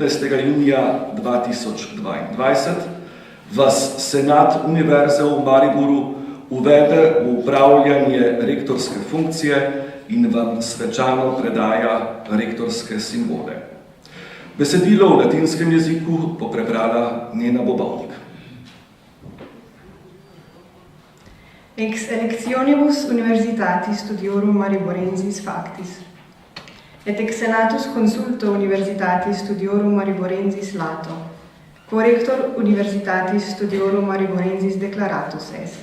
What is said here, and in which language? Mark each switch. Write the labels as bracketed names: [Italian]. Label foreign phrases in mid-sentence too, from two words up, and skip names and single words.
[Slovenian] junija 2022, vas Senat Univerze v Mariboru uvede v upravljanje rektorske funkcije in vam svečano predaja rektorske simbole. Besedilo v latinskem jeziku bo prebrala Nena Bobovnik. [Latin] Ex electionibus universitatis studiorum mariborensis factis. Et ex senatus consulto universitatis studiorum mariborensis lato. Corrector universitatis studiorum mariborensis declaratus est.